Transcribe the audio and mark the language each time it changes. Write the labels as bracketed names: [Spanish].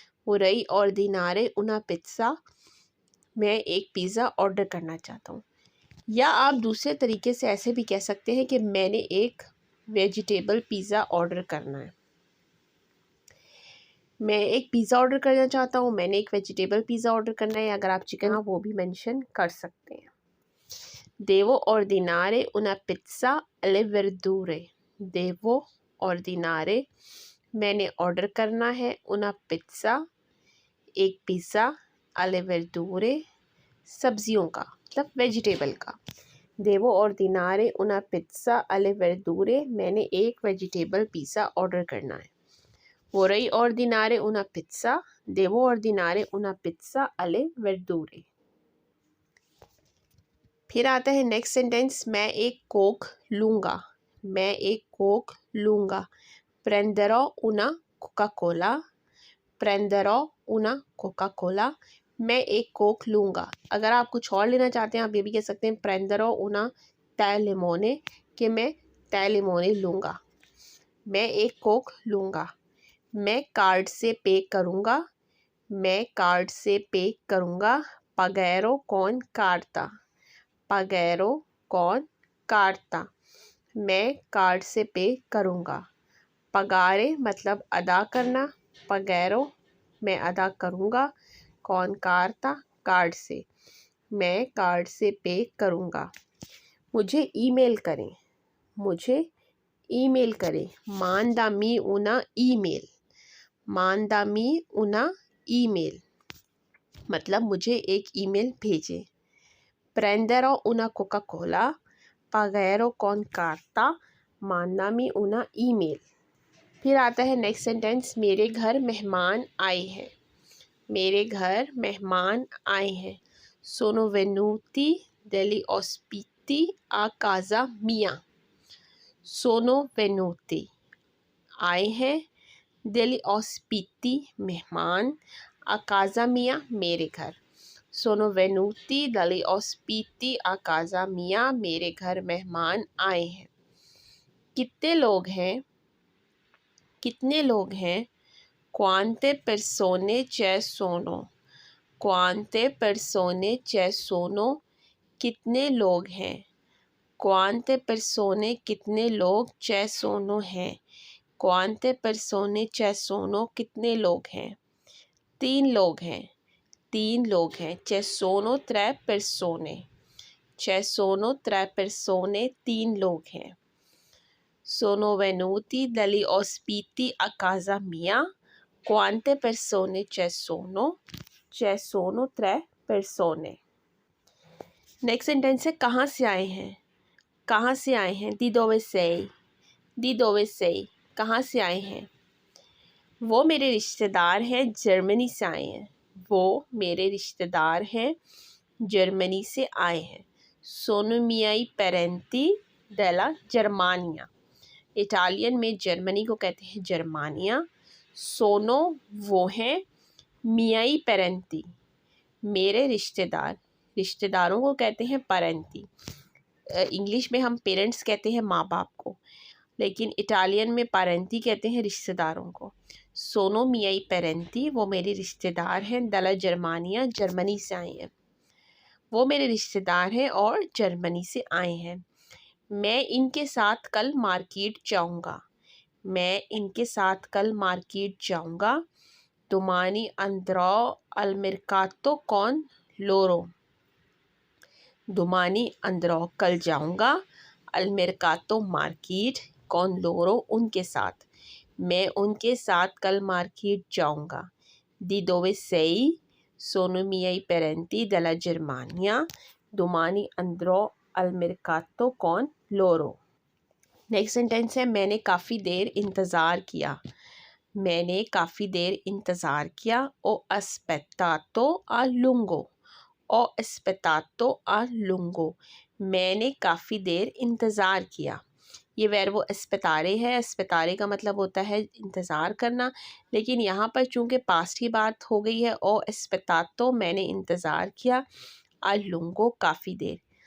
[Italian] Vorrei ordinare una pizza [Hindi] मैं एक pizza order करना चाहता हूँ। या आप दूसरे तरीके से ऐसे भी कह सकते हैं कि मैंने एक वेजिटेबल पिज़्ज़ा ऑर्डर करना है। मैं एक पिज़्ज़ा ऑर्डर करना चाहता हूँ, मैंने एक वेजिटेबल पिज़्ज़ा ऑर्डर करना है। अगर आप चिकन वो भी मेंशन कर सकते हैं। [Italian] Devo ordinare una pizza alle verdure। Devo ordinare [Hindi] मैंने ऑर्डर करना है [Italian] una [Hindi] पिज़्ज़ा, एक पिज़्ज़ा [Italian] alle verdure, [Hindi] सब्जियों का मतलब वेजिटेबल का। [Italian] देवो ordinare una pizza alle verdure, [Hindi] मैंने एक वेजिटेबल पिज़्ज़ा ऑर्डर करना है। [Italian] vorrei ordinare una pizza, devo ordinare una pizza alle verdure। [Hindi] फिर आता है नेक्स्ट सेंटेंस, मैं एक कोक लूँगा, मैं एक कोक लूँगा। [Italian] prenderò una Coca-Cola, prenderò una Coca-Cola, [Hindi] मैं एक कोक लूँगा। अगर आप कुछ और लेना चाहते हैं आप ये भी कह सकते हैं [Italian] prenderò una tè limone, [Hindi] कि मैं [Italian] tè limone [Hindi] लूँगा। मैं एक कोक लूँगा। मैं कार्ड से पे करूँगा, मैं कार्ड से पे करूँगा। [Italian] pagherò con carta, pagherò con carta, [Hindi] मैं कार्ड से पे करूँगा। पगारे मतलब अदा करना, [Italian] pagherò [Hindi] मैं अदा करूँगा, [Italian] con carta [Hindi] कार्ड से, मैं कार्ड से पे करूँगा। मुझे ईमेल करें, मुझे ईमेल करें। [Italian] mandami una email, mandami una email [Hindi] मतलब मुझे एक ईमेल भेजें। [Italian] prenderò una Coca-Cola, pagherò con carta, mandami una email। [Hindi] फिर आता है नेक्स्ट सेंटेंस, मेरे घर मेहमान आए हैं, मेरे घर मेहमान आए हैं। [Italian] sono venuti degli ospiti a casa mia, sono venuti [Hindi] आए हैं, [Italian] degli ospiti [Hindi] मेहमान, [Italian] a casa mia [Hindi] मेरे घर। [Italian] sono venuti degli ospiti a casa mia, [Hindi] मेरे घर मेहमान आए हैं। कितने लोग हैं, कितने लोग हैं। [Italian] quante persone ci sono, quante persone ci sono, [Hindi] कितने लोग हैं। [Italian] quante persone [Hindi] कितने लोग [Italian] ci sono [Hindi] हैं, [Italian] quante persone ci sono [Hindi] कितने लोग हैं। तीन लोग हैं, तीन लोग हैं। [Italian] ci sono tre persone, ci sono tre persone [Hindi] तीन लोग हैं। [Italian] sono venuti degli ospiti a casa mia, quante persone ci sono tre persone। [Hindi] Next sentence है कहाँ से आए हैं, कहाँ से आए हैं। [Italian] di dove sei, di dove sei [Hindi] कहाँ से आए हैं। वो मेरे रिश्तेदार हैं, जर्मनी से आए हैं, वो मेरे रिश्तेदार हैं, जर्मनी से आए हैं। [Italian] sono miei parenti della Germania, [Hindi] Italian में जर्मनी को कहते हैं जर्मानिया। [Italian] सोनो [Hindi] वो हैं, [Italian] मियाई पेरेंटी [Hindi] मेरे रिश्तेदार, रिश्तेदारों को कहते हैं पेरेंटी। इंग्लिश में हम पेरेंट्स कहते हैं माँ बाप को, लेकिन इटालियन में पेरेंटी कहते हैं रिश्तेदारों को। [Italian] सोनो मियाई पेरेंटी [Hindi] वो मेरे रिश्तेदार हैं, [Italian] दला जर्मानिया [Hindi] जर्मनी से आए हैं, वो मेरे रिश्तेदार हैं और जर्मनी से आए हैं। मैं इनके साथ कल मार्केट जाऊंगा, मैं इनके साथ कल मार्केट जाऊंगा। [Italian] domani andrò al mercato con loro, domani andrò [Hindi] कल जाऊंगा, [Italian] al mercato [Hindi] market, [Italian] con loro [Hindi] उनके साथ, मैं उनके साथ कल मार्केट जाऊंगा। [Italian] di dove sei, sono miei parenti della Germania, domani andrò al mercato con loro। [Hindi] Next sentence है मैंने काफ़ी देर इंतज़ार किया, मैंने काफ़ी देर इंतज़ार किया। [Italian] o aspettato a lungo, o aspettato a lungo [Hindi] मैंने काफ़ी देर इंतज़ार किया। ये वर्ब अस्पतारे है, अस्पतारे का मतलब होता है इंतज़ार करना, लेकिन यहाँ पर चूँकि पास्ट की बात हो गई है, [Italian] o aspettato [Hindi] मैंने इंतज़ार किया, [Italian] a lungo [Hindi] काफ़ी देर।